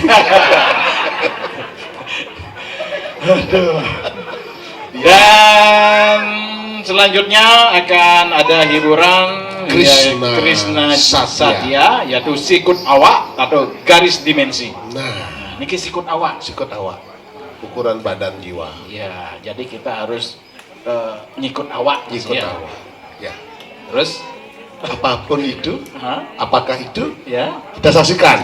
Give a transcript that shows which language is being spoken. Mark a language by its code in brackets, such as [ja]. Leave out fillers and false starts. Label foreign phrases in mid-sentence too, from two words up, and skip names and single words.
[id] Dan selanjutnya akan ada hiburan Krishna Satya, yaitu [ban] sikut awak [id] atau garis dimensi. Nah, [ban] Niki sikut awak. sikut awak. [id] Ukuran badan jiwa. Ya, jadi kita harus ngikut awak. Ikut ya. awak. Ya. Terus, Apapun itu, apakah itu? ya, Kita saksikan.